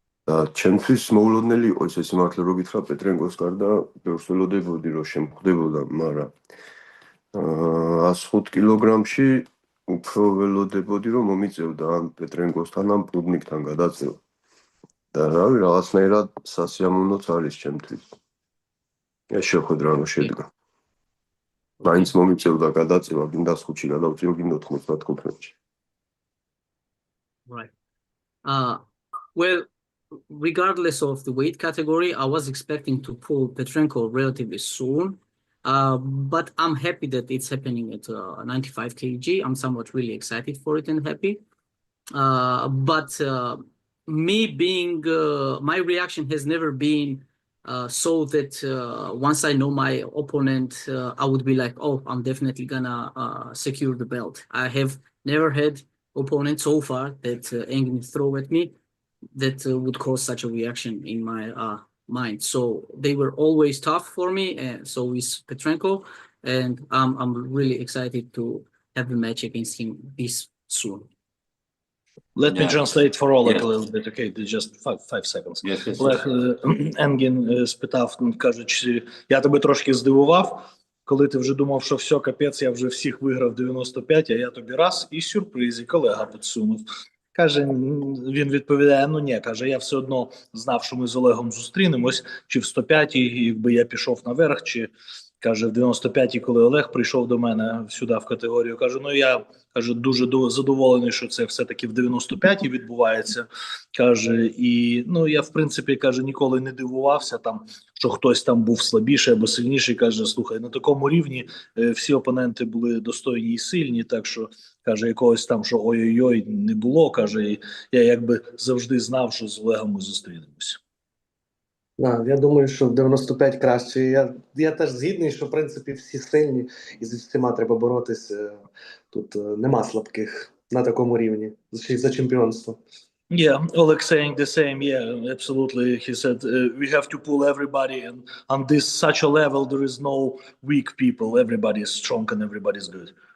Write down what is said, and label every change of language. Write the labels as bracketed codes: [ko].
[ka] ჩემთვის მოულოდნელი იყო ეს სიმართლე რო გითხრა პეტრენკოს გარდა ბევრს ველოდებოდი რომ შემხვდებოდა, მაგრამ 105 კილოგრამში უფრო ველოდებოდი რომ მომიწევდა ან პეტრენკოსთან ან პრუდნიკთან გადაწევა. და რავი, რაღაცნაირად სასიამოვნოც არის ჩემთვის. ეს შეხვედრა რომ შედგა. მაინც მომიწევდა გადაწევა, გინდა 5-ში გადავწიო, გინდა 95-ში. [en] Right. Well, regardless of the weight category, I was expecting to pull Petrenko relatively soon, but I'm happy that it's happening at 95 kg. I'm somewhat really excited for it and happy. But me being, my reaction has never been so that once I know my opponent, I would be like, oh, I'm definitely gonna secure the belt. I have never had opponent so far that Engin throw at me that would cause such a reaction in my mind. So they were always tough for me, and so is Petrenko, and I'm really excited to have the match against him this soon. Let me translate for Oleg a little bit, okay? Just 5 seconds. [uk] Олег, Енгін спитав, кажучи, я тебе трошки здивував, коли ти вже думав, що все, капець, я вже всіх виграв 95, а я тобі раз і сюрприз, і колега підсунув. Каже, він відповідає, ну ні, каже, я все одно знав, що ми з Олегом зустрінемось, чи в 105-й, якби я пішов наверх, чи, каже, в 95-й, коли Олег прийшов до мене сюди в категорію, каже, ну я, каже, дуже задоволений, що це все-таки в 95-й відбувається, каже, і, ну, я, в принципі, каже, ніколи не дивувався там, що хтось там був слабіший або сильніший, каже, слухай, на такому рівні всі опоненти були достойні і сильні, так що, каже, якогось там, що ой-ой-ой, не було, каже, і я якби завжди знав, що з Олегом ми зустрінемося. Я думаю, що в 95 краще. Я теж згідний, що в принципі всі сильні і з всіма треба боротися. Тут нема слабких на такому рівні за чемпіонство. [en] Yeah, Oleg saying the same. Yeah, absolutely. He said we have to pull everybody, and on this such a level, there is no weak people. Everybody is strong and everybody is good.